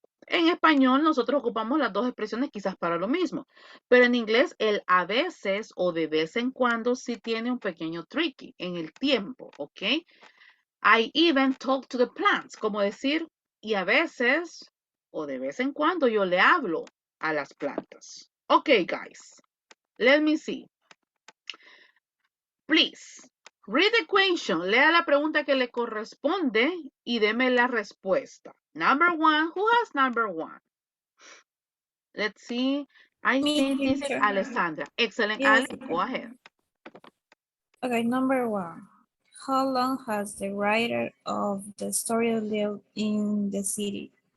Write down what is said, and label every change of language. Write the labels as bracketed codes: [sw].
[es] En español nosotros ocupamos las dos expresiones quizás para lo mismo, pero en inglés el a veces o de vez en cuando sí tiene un pequeño tricky en el tiempo, ¿ok? [en] I even talk to the plants, [es] como decir, y a veces o de vez en cuando yo le hablo a las plantas. [en] Ok, guys, let me see. Please, read the question. [es] Lea la pregunta que le corresponde y deme la respuesta. [en] Number one, who has number one? Let's see. I Me, think this is teacher. Alessandra. Excellent, Yes. Ale. Go ahead. Okay, number one. How long has the writer of the story lived in the city?